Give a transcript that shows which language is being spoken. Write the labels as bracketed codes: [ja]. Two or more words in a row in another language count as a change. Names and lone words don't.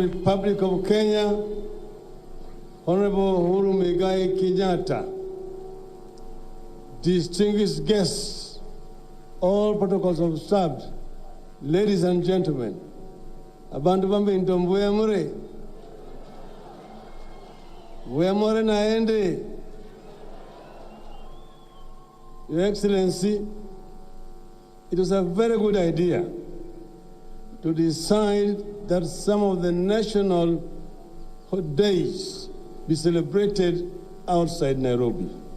[en] Republic of Kenya, Honorable Uhuru Muigai Kenyatta, distinguished guests, all protocols observed, ladies and gentlemen, [luy] abantu bambe ndombuya mure, wemore naende. [en] Your Excellency, it was a very good idea to decide that some of the national days be celebrated outside Nairobi.